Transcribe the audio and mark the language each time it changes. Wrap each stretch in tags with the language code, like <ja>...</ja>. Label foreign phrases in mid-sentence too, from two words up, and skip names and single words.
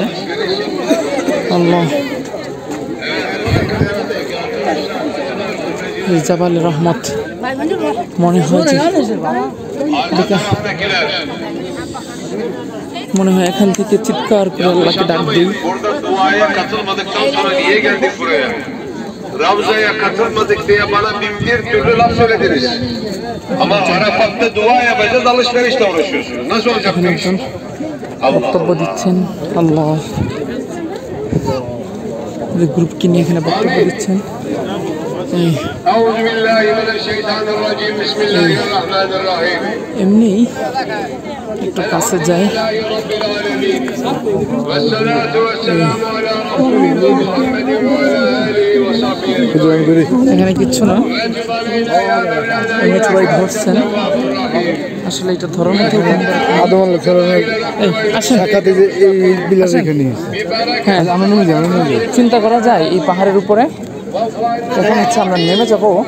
<bn>আল্লাহ জাবাল রহমত মনে হয় যে মনে হয় এখান থেকে চিৎকার করে আল্লাহকে ডাক দিই।</bn> <tr>Burada duaya katılmadıktan sonra niye geldik buraya? Ravza'ya katılmadık diye bana bin bir türlü laf söylediniz. Ama Arafat'ta dua yapacağız, alışverişle uğraşıyorsunuz. Nasıl olacak bu iş?</tr> <bn>বক্তব্য দিচ্ছেন আল্লাহ, গ্রুপকে নিয়ে এখানে বক্তব্য দিচ্ছেন।</bn> <ar>أعوذ بالله من الشيطان الرجيم. بسم الله الرحمن الرحيم.</ar> <bn>এমনি একটু কাছে যায়।</bn> <ar>والصلاة والسلام على رسول الله محمد وعلى آله وصحبه.</ar> <bn>এখানে কিচ্ছু না, এমনি সবাই ধরছেন। আসলে এটা ধরার মতো আদমাল ধরনের আসেন। শাখাতে যে এই বিলাস এখানে হ্যাঁ, আমি নেমে যাই চিন্তা করা যায় এই পাহাড়ের উপরে এখন হচ্ছে আমরা নেমে যাব।</bn>